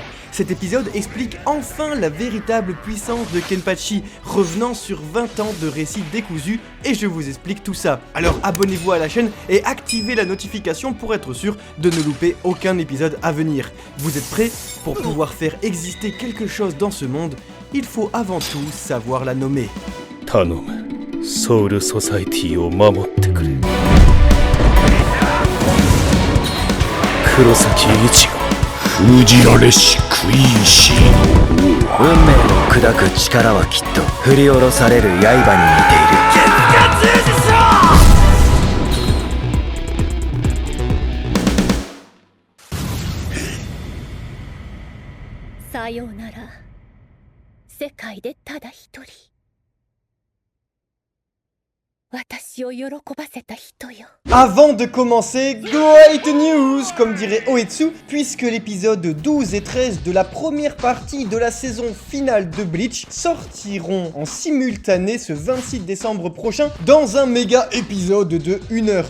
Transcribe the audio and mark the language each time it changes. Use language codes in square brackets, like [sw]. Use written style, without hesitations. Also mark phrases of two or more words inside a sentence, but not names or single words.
[fr] Cet épisode explique enfin la véritable puissance de Kenpachi, revenant sur 20 ans de récits décousus, et je vous explique tout ça. Alors abonnez-vous à la chaîne et activez la notification pour être sûr de ne louper aucun épisode à venir. Vous êtes prêts? Pour pouvoir faire exister quelque chose dans ce monde, il faut avant tout savoir la nommer. [ja] 頼む、ソウルソサイティを守ってくれ。黒崎一護、封じられしクイーンシーの王。運命の砕く力はきっと振り下ろされる刃に似ている。さようなら世界でただ一人私を喜ばせた人よ。 [fr] Avant de commencer, [en] great news, [fr] comme dirait Oetsu, puisque l'épisode 12 et 13 de la première partie de la saison finale de Bleach sortiront en simultané ce 26 décembre prochain dans un méga épisode de 1 heure.